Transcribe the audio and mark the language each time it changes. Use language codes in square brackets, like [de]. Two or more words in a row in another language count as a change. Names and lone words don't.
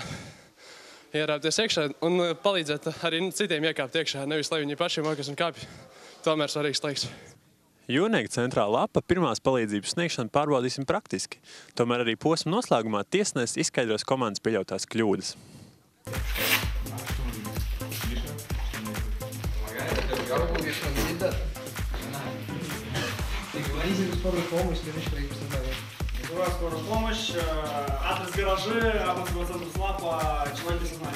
[lv] Ierāpties iekšā un palīdzēt arī citiem iekāpt iekšā, nevis lai viņi paši mokas un kāpj. Tomēr svarīgs laiks. Jūrnieka centrā lapa pirmās palīdzības sniegšanu pārbaudīsim praktiski. Tomēr arī posma noslēgumā tiesnesis izskaidros komandas pieļautās kļūdas. [ru] Скорая помощь, адрес гаражи, центр СЛАПа, человек без сознания.